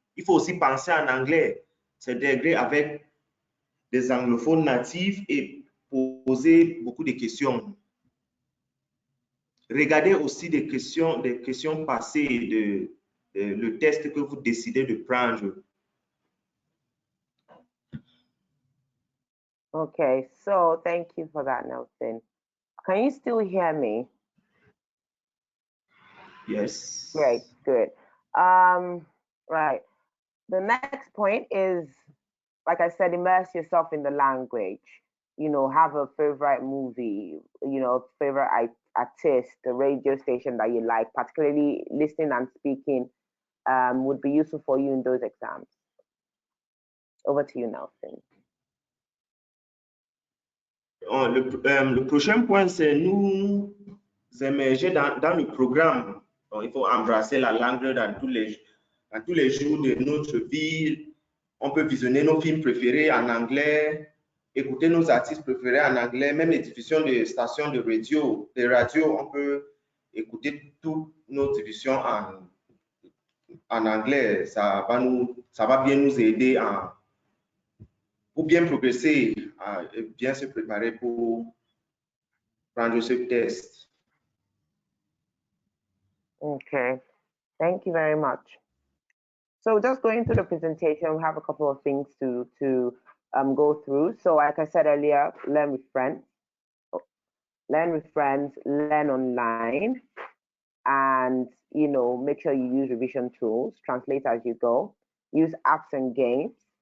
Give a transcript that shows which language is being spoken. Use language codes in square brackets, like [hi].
[fr] Il faut aussi penser en anglais, s'intégrer avec des anglophones natifs et poser beaucoup de questions. Regardez aussi des questions passées le test que vous décidez de prendre. [en] Okay, so thank you for that, Nelson. Can you still hear me? Yes. Great, good. Right. The next point is, like I said, immerse yourself in the language. Have a favorite movie, favorite artist, the radio station that you like. Particularly listening and speaking would be useful for you in those exams. Over to you, Nelson. [fr] Le prochain point, c'est nous immerger dans le programme. Donc, il faut embrasser la langue dans tous les jours de notre vie. On peut visionner nos films préférés en anglais, écouter nos artistes préférés en anglais, même les diffusions de stations de radio, on peut écouter toutes nos diffusions en anglais. Ça va bien nous aider pour bien progresser, et bien se préparer pour prendre ce test. [en] Okay, thank you very much. So just going through the presentation, we have a couple of things to go through. So like I said earlier, learn with friends, learn online, and make sure you use revision tools, translate as you go, use apps and games.